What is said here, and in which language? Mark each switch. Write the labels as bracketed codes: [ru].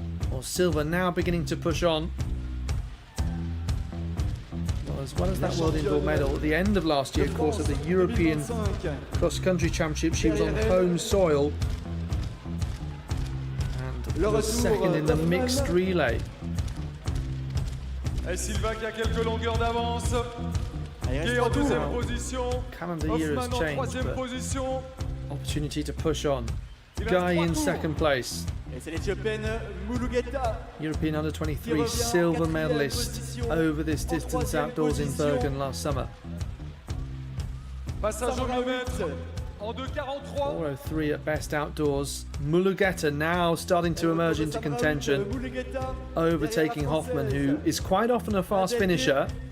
[en] Well, Silva now beginning to push on. Well, as well as that World Indoor medal at the end of last year, of course, at the European Cross-Country Championship, she was on home soil and was second in the mixed relay. [fr] Et Silva qui a quelques longueurs d'avance. Guy en deuxième position. [en] Calendar year has [fr] Hoffmann en [en] changed, [fr] troisième [en] but [fr] position. [en] opportunity to push on. Guy in second place. [fr] Et c'est l'Éthiopienne Mulugeta. [en] European Under-23 silver medalist over this distance outdoors in Bergen last summer. [fr] Passage au 1000 mètres en 2:43. [en] 4:03 at best outdoors. Mulugeta now starting to emerge into contention, overtaking Hoffmann, who is quite often a fast finisher.